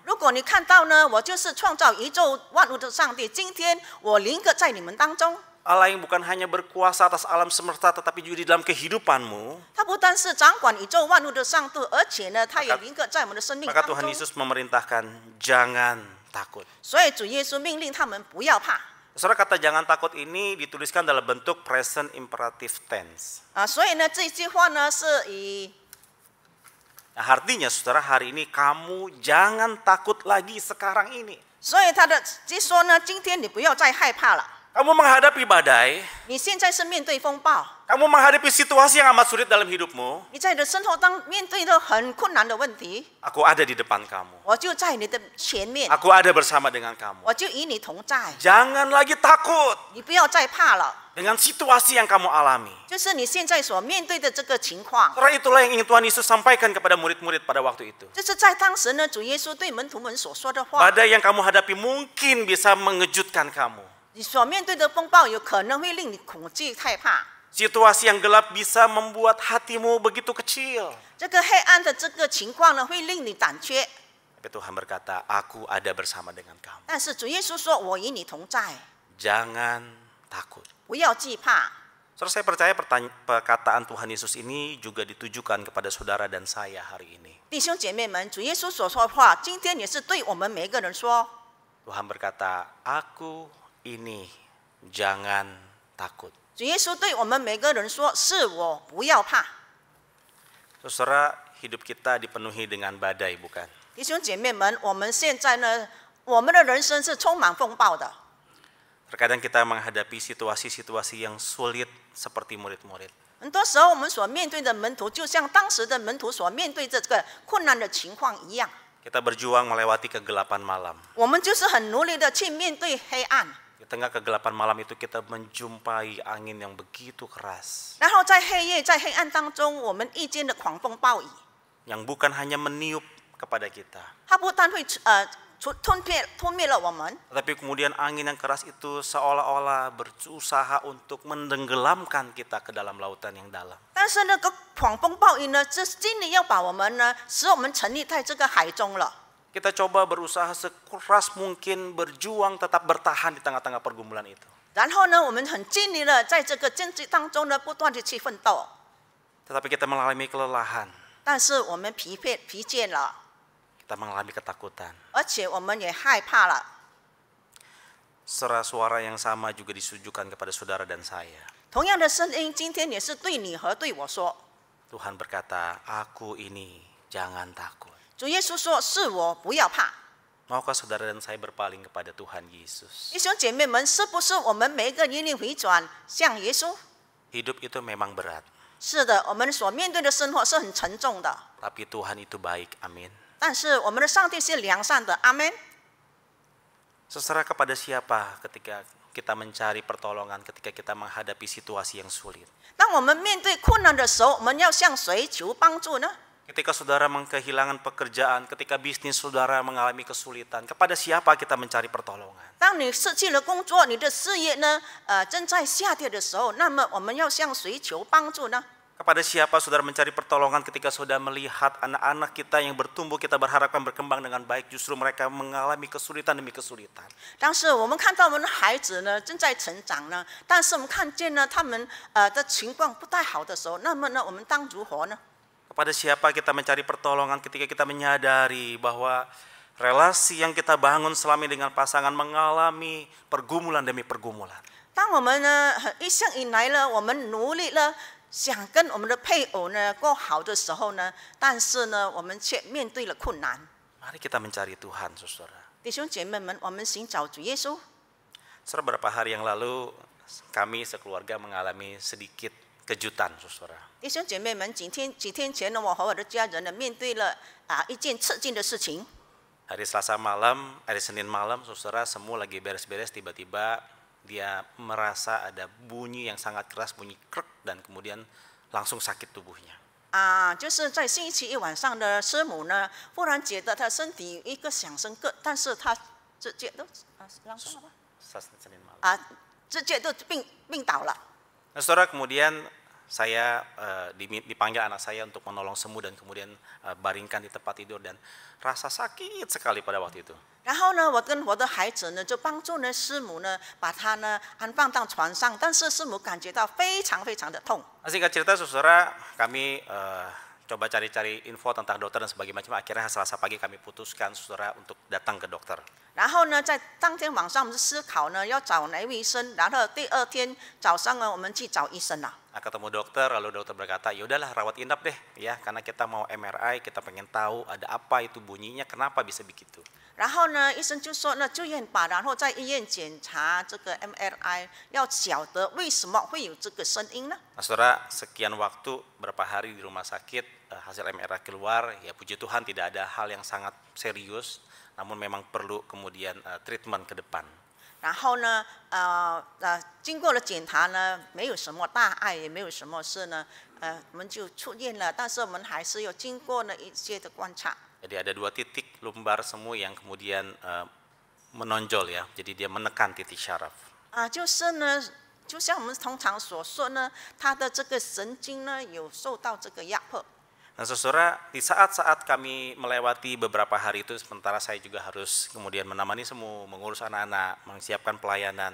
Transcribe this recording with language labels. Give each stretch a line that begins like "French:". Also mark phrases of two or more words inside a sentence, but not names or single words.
Chinese: 如果你看到呢，我就是创造宇宙万物的上帝，今天我临格在你们当中。
Indonesian: Allah yang bukan hanya berkuasa atas alam semesta tetapi juga di dalam kehidupanmu,
Chinese: 他不单是掌管宇宙万物的上帝，而且呢，他也临格在我们的生命
Indonesian: maka
Chinese: 当
Indonesian: Tuhan
Chinese: 中。
Indonesian: Yesus memerintahkan jangan takut.
Chinese: 所以主耶稣命令他们不要怕
Indonesian: Saudara, kata jangan takut ini dituliskan dalam bentuk
English: present imperative tense.
Chinese: 所以呢，这句话呢是以
Indonesian: Nah, artinya saudara, hari ini kamu jangan takut lagi sekarang ini.
Chinese: 所以他的就说呢，今天你不要再害怕了。
Indonesian: Kamu menghadapi badai,
Chinese: 你现在是面对风暴，
Indonesian: kamu menghadapi situasi yang amat sulit dalam hidupmu,
Chinese: 你在你的生活当面对的很困难的问题，
Indonesian: aku ada di depan kamu.
Chinese: 我就在你的前面，
Indonesian: Aku ada bersama dengan kamu.
Chinese: 我就与你同在，
Indonesian: Jangan lagi takut
Chinese: 你不要再怕了。
Indonesian: dengan situasi yang kamu alami.
Chinese: 就是你现在所面对的这个情况，
Indonesian: Saudara, itulah yang ingin Tuhan Yesus sampaikan kepada murid-murid pada waktu itu.
Chinese: 这是在当时呢，主耶稣对门徒们所说的话。
Indonesian: Badai yang kamu hadapi mungkin bisa mengejutkan kamu.
Chinese: 你所面对的风暴有可能会令你恐惧害怕，
Indonesian: Situasi yang gelap bisa membuat hatimu begitu kecil.
Chinese: 这个黑暗的这个情况呢，会令你胆怯。
Indonesian: Tapi Tuhan berkata, aku ada bersama dengan kamu.
Chinese: 但是主耶稣说：“我与你同在，
Indonesian: Jangan takut.
Chinese: 不要惧怕。”
Indonesian: Saudara, saya percaya perkataan Tuhan Yesus ini juga ditujukan kepada saudara dan saya hari ini.
Chinese: 弟兄姐妹们，主耶稣所说的话，今天也是对我们每一个人说。
Indonesian: Tuhan berkata, aku ini, jangan takut.
Chinese: 主耶稣对我们每个人说：“是我，不要怕。”
Indonesian: Saudara, hidup kita dipenuhi dengan badai, bukan?
Chinese: 弟兄姐妹们，我们现在呢，我们的人生是充满风暴的。
Indonesian: Terkadang kita menghadapi situasi-situasi yang sulit seperti murid-murid.
Chinese: 很多时候，我们所面对的门徒，就像当时的门徒所面对这个困难的情况一样。
Indonesian: Kita berjuang melewati kegelapan malam.
Chinese: 我们就是很努力的去面对黑暗。
Indonesian: Di tengah kegelapan malam itu kita menjumpai angin yang begitu keras.
Chinese: 然后在黑夜、在黑暗当中，我们遇见了狂风暴雨，
Indonesian: Yang bukan hanya meniup kepada kita.
Chinese: 它不但会吞灭了我们，
Indonesian: Tetapi kemudian angin yang keras itu seolah-olah berusaha untuk menenggelamkan kita ke dalam lautan yang dalam.
Chinese: 但是那个狂风暴雨呢，这今年要把我们呢，使我们沉溺在这个海中了。
Indonesian: Kita coba berusaha sekuras mungkin berjuang tetap bertahan di tengah-tengah pergumulan itu.
Chinese: 然后呢，我们很尽力了，在这个经济当中呢，不断的去奋斗。
Indonesian: Tetapi kita mengalami kelelahan,
Chinese: 但是我们疲倦了，
Indonesian: kita mengalami ketakutan.
Chinese: 而且我们也害怕了。
Indonesian: Suara yang sama juga disujukan kepada saudara dan saya.
Chinese: 同样的声音，今天也是对你和对我说。
Indonesian: Tuhan berkata, aku ini jangan takut.
Chinese: 主耶稣说：“是我，不要怕。”
Indonesian: Maukah saudara dan saya berpaling kepada Tuhan Yesus?
Chinese: 弟兄姐妹们，是不是我们每一个愿意回转向耶稣？
Indonesian: Hidup itu memang berat,
Chinese: 是的，我们所面对的生活是很沉重的，
Indonesian: tapi Tuhan itu baik, amin.
Chinese: 但是我们的上帝是良善的，阿门。
Indonesian: Seserah kepada siapa ketika kita mencari pertolongan, ketika kita menghadapi situasi yang sulit.
Chinese: 当我们面对困难的时候，我们要向谁求帮助呢？
Indonesian: Ketika saudara kehilangan pekerjaan, ketika bisnis saudara mengalami kesulitan, kepada siapa kita mencari pertolongan?
Chinese: 当你失去了工作，你的事业呢，正在下跌的时候，那么我们要向谁求帮助呢？
Indonesian: Kepada siapa saudara mencari pertolongan ketika saudara melihat anak-anak kita yang bertumbuh, kita berharapkan berkembang dengan baik, justru mereka mengalami kesulitan demi kesulitan.
Chinese: 当时我们看到我们的孩子呢正在成长呢，但是我们看见呢他们的情况不太好的时候，那么呢我们当如何呢？
Indonesian: Kepada siapa kita mencari pertolongan ketika kita menyadari bahwa relasi yang kita bangun selama ini dengan pasangan mengalami pergumulan demi pergumulan.
Chinese: 当我们呢一向以来呢，我们努力了，想跟我们的配偶呢过好的时候呢，但是呢我们却面对了困难。
Indonesian: Mari kita mencari Tuhan, saudara.
Chinese: 弟兄姐妹们，我们寻找主耶稣。
Indonesian: Saudara, beberapa hari yang lalu kami sekeluarga mengalami sedikit kejutan, saudara.
Chinese: 弟兄姐妹们，几天前呢，我和我的家人呢面对了一件刺激的事情。
Indonesian: Hari Senin malam, saudara, semua lagi beres-beres, tiba-tiba dia merasa ada bunyi yang sangat keras, bunyi krek, dan kemudian langsung sakit tubuhnya.
Chinese: 就是在星期一晚上的师母呢，忽然觉得她身体有一个响声，但是她直接都
Indonesian: Senin malam.
Chinese: 直接都病倒了。
Indonesian: Nah, saudara, kemudian saya dipanggil anak saya untuk menolong sembuh dan kemudian baringkan di tempat tidur dan rasa sakit sekali pada waktu itu.
Chinese: 然后呢，我跟我的孩子呢，就帮助呢师母呢，把她呢安放到床上，但是师母感觉到非常非常的痛。
Indonesian: Singkat cerita, saudara, kami coba cari-cari info tentang dokter dan sebagainya macam. Akhirnya Selasa pagi kami putuskan, saudara, untuk datang ke dokter.
Chinese: 然后呢，在当天晚上我们思考呢，要找哪位医生，然后第二天早上呢，我们去找医生了。
Indonesian: Nah, ketemu dokter, lalu dokter berkata, ya udahlah rawat inap deh, ya, karena kita mau MRI, kita pengen tahu ada apa itu bunyinya, kenapa bisa begitu.
Chinese: 然后呢，医生就说呢，住院吧，然后在医院检查这个 MRI， 要晓得为什么会有这个声音呢？
Indonesian: Nah, saudara, sekian waktu, berapa hari di rumah sakit, hasil MRI keluar, ya puji Tuhan tidak ada hal yang sangat serius, namun memang perlu kemudian treatment ke depan.
Chinese: 然后呢，经过了检查呢，没有什么大碍，也没有什么事呢，我们就出院了。但是我们还是有经过了一些的观察。
Indonesian: Jadi ada 2 titik lumbar semu yang kemudian menonjol, ya, jadi dia menekan titik syaraf.
Chinese: 就是呢，就像我们通常所说呢，他的这个神经呢有受到这个压迫。
Indonesian: Nah, saudara, di saat-saat kami melewati beberapa hari itu, sementara saya juga harus kemudian menemani semua, mengurus anak-anak, menyiapkan pelayanan.